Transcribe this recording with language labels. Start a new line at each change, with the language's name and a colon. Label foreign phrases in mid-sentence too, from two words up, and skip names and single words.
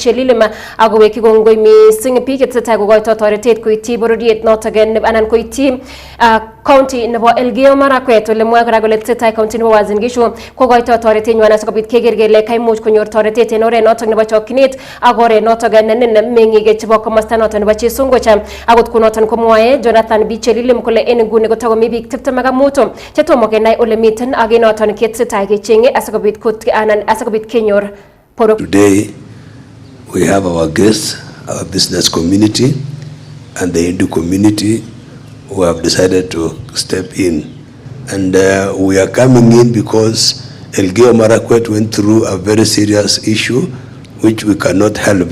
Kalenjin: Chelilima akowekyi kongoi mising biik chetesetai kokoito toretet koityi bororiet notok anan koityi county nebo Elgeyo Marakwet ole mwae kora kole tesetai county nebo Uasin Gishu kokoito toretenywan asikobit keker kele kaimuch konyor toretet en oret notok nebo chokchinet ak oret notok nenin meng'ik chebo komosta notok nebo chesongoch. Akot kunoton komwae Jonathan B. Chelilim kole en nguni kotakomi biik 25 chetomo kenai ole miten ak noton ketesetai kecheng'e asikobit kenyor.
English: Today, we have our guests, our business community, and the Hindu community who have decided to step in. And we are coming in because Elgeyo Marakwet went through a very serious issue which we cannot help.